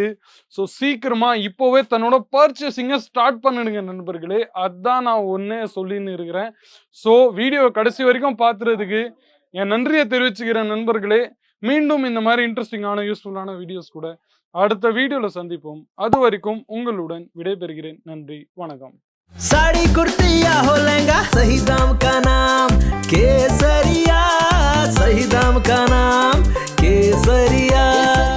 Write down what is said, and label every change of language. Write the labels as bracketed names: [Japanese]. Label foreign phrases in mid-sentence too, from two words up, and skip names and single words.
[Tamil] ஸோ சீக்கிரமாக இப்போவே தன்னோட பர்ச்சேசிங்கை ஸ்டார்ட் பண்ணிடுங்க நண்பர்களே. அதுதான் நான் ஒன்றே சொல்லின்னு இருக்கிறேன். ஸோ வீடியோவை கடைசி வரைக்கும் பார்த்துறதுக்கு என் நன்றியை தெரிவிச்சுக்கிறேன் நண்பர்களே. மீண்டும் இந்த மாதிரி இன்ட்ரெஸ்டிங்கான யூஸ்ஃபுல்லான வீடியோஸ் கூட அடுத்த வீடியோல சந்திப்போம். அது வரைக்கும் உங்களுடன் விடைபெறுகிறேன். நன்றி, வணக்கம். [Hindi] साड़ी कुर्ती या हो लहंगा, सही दाम का नाम केसरिया, सही दाम का नाम केसरिया।